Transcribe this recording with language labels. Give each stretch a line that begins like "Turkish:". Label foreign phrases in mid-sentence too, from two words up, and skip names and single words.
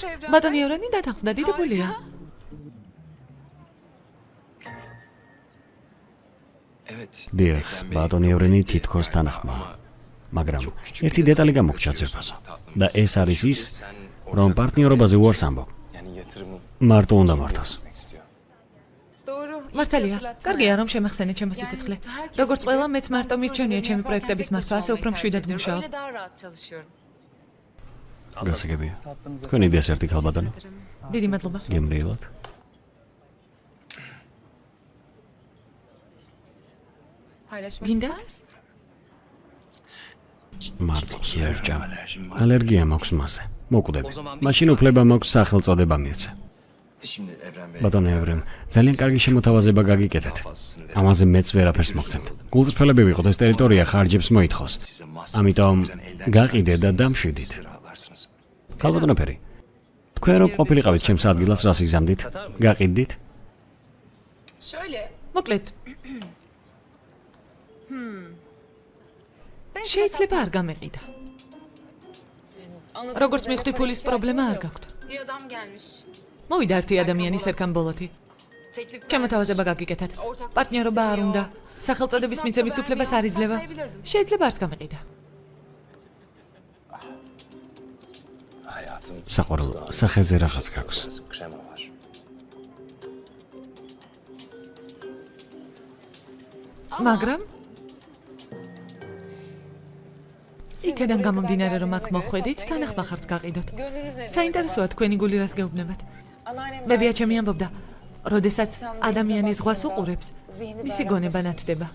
Georgian: ბატონი ევრენი დათანხმდა, დიდებულია. Evet. დიახ, ბატონი ევრენი თითქოს თანახმაა. მაგრამ ერთი დეტალი გამოგჩა ძვირფასო. და ეს არის ის, რომ პარტნიორობაზე უარს ამბობ.
Turkish: Yani yatırımı
Georgian: მარტო უნდა მართოს. istiyor. მართალია, კარგია რომ შემახსენე ჩემო სიცოცხლე. როგორც ყველა მეც მარტო მირჩენია ჩემი პროექტების მართვა, ასე უფრო მშვიდად მუშაობ.
Turkish: Öyle daha rahat çalışıyorum.
Georgian: გასაგებია. თქვენი დესერტი ქალბატონო. დიდი მადლობა. გემრიელად. Paylaşmak Ginde?
Turkish: ister misin?
Georgian: მარწყს ვერ ჭამ. ალერგია მაქვს მასზე. მოკვდები. მაშინ უფლება მაქვს სახელწოდება მივცე. Şimdi Evren Bey. ბატონო ევრენ, ძალიან კარგი შემოთავაზება გაგიკეთეთ. ამაზე მეც ვერაფერს მოგცემთ. გულწრფელები ვიყოთ, ეს ტერიტორია ხარჯებს მოითხოვს. ამიტომ გაყიდე და დამშვიდით. Alarsınız. ქალბატონო ფერი. თქვენ რომ ყოფილიყავით ჩემს ადგილას, რას იგზავნით? გაყიდდით? Şöyle. მოკლედ. შეიძლება არ გამეყიდა. Anladım. როგორც მივხვდი, ფულის პრობლემა არ გაქვთ.
Turkish: Bir adam gelmiş.
Georgian: მოვიდა ერთი ადამიანი სერკან ბოლოთი. Teklif შემოთავაზება გაგიკეთეთ. პარტნიორობა არ უნდა. სახელწოდების მიცემის უფლებას არ იძლევა. შეიძლება არც გამეყიდა. Hayatım. საყვარელ სახეზე რაღაც გაქვს.
Turkish: Krema var.
Georgian: მაგრამ იქედან გამომდინარე რომ აქ მოხვედით, თანახმახარც გაყიდოთ. საინტერესოა თქვენი გული რას გეუბნებათ. ბებია ჩემი ამბობდა, როდესაც ადამიანი ზღვას უყურებს, მისი გონება ნათდება.